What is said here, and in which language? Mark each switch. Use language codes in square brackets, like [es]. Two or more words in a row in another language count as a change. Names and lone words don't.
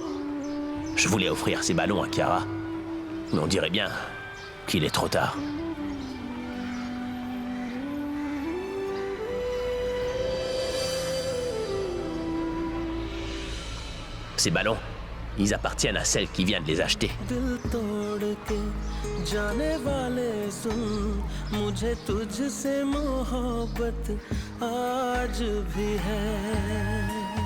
[fr] Je voulais offrir ces ballons à Kiara. Mais on dirait bien qu'il est trop tard. Ces ballons, ils appartiennent à celle qui vient de les acheter. [hi] जाने वाले सुन मुझे तुझसे मोहब्बत आज भी है